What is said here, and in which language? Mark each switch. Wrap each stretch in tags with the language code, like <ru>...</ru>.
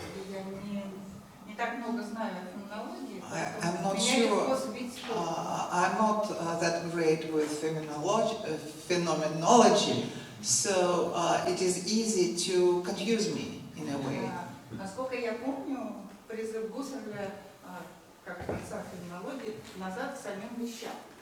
<ru>Я не так много знаю о феноменологии.</ru> <en>I'm not sure. I'm not that great with phenomenology, so it is easy to confuse me in a way.</en> <ru>Насколько я помню, призыв Гуссерля, как отца феноменологии, назад к самим вещам.</ru>